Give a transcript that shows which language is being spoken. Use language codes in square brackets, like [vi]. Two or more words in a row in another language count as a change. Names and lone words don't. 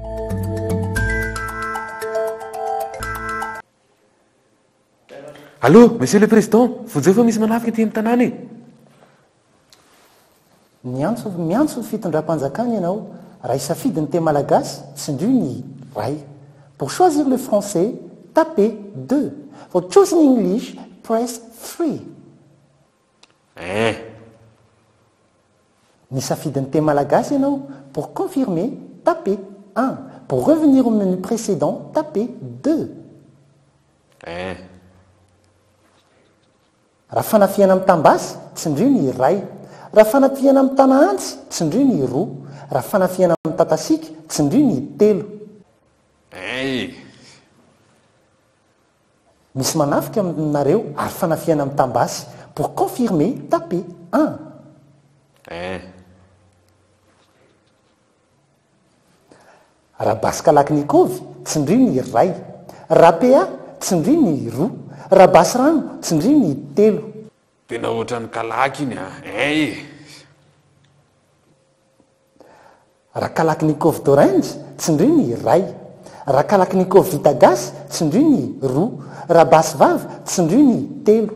[fr] Allô, monsieur le président, [mg] vonjeo fa misy manafika ety amin'ny tanàna e. miantso ny fitondram-panjakana ianao raha isafidy ny teny malagasy tsindrio ny ray [fr] pour choisir le français tapez 2 [en] for choosing English press 3 [mg] misafidy ny teny malagasy ianao [fr] pour confirmer tapez 1 pour revenir au menu précédent tapez 2 [mg] raha fanafiana amin'ny tambasy tsindrio ny ray raha fanafiana amin'ny tanaantsy tsindrio ny roa raha fanafiana amin'ny tatasika tsindrio ny telo misy manafika aminareo ary fanafiana amin'ny tambasy [fr] pour confirmer tapez 1 [mg] Rabaskalaknikovy tsindry ny ray, rapea tsindry ny roa, rabasirano tsindry ny telo. Tena ohatran'ny kalaky iny Rakalaknikov dorange tsindry ny ray, rakalaknikov vitagasy tsindry ny roa, rabasivavy tsindry ny telo.